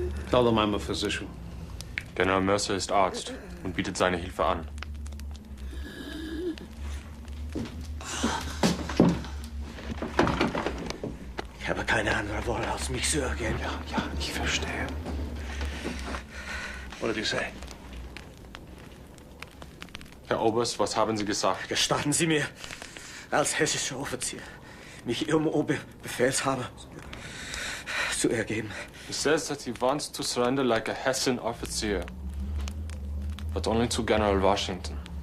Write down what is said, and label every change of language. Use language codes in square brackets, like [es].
[en] Tell them I'm a physician. [de] General Mercer ist Arzt und bietet seine Hilfe an. Ich habe keine andere Wahl, als mich zu ergeben. Ja, ich verstehe. [en] What did you say? [de] Herr Oberst, was haben Sie gesagt? Gestatten Sie mir, als hessischer Offizier, mich Ihrem Oberbefehlshaber zu ergeben. [en] He says that he wants to surrender like a Hessian officer, but only to General Washington.